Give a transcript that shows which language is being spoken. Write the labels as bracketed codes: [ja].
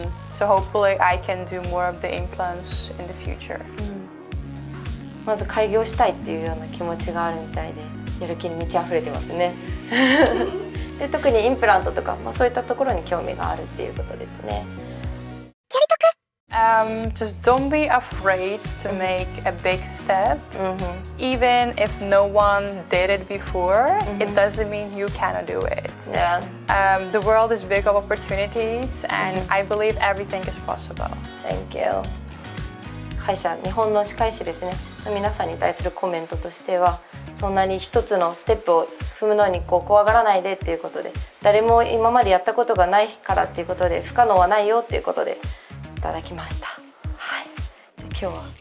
[en] So hopefully I can do more of the implants in the future. [ja] まず開業したいっていうような気持ちがあるみたいで、やる気に満ち溢れてますね。で特にインプラントとか、そういったところに興味があるっていうことですね。 [en] Just don't be afraid to make a big step. Even if no one did it before, it doesn't mean you cannot do it. Yeah. The world is big of opportunities, and I believe everything is possible. Thank you. [ja] 歯医者、日本の歯科医師ですね。皆さんに対するコメントとしては、そんなに一つのステップを踏むのに怖がらないでっていうことで、誰も今までやったことがないからっていうことで不可能はないよっていうことでいただきました。はい。じゃあ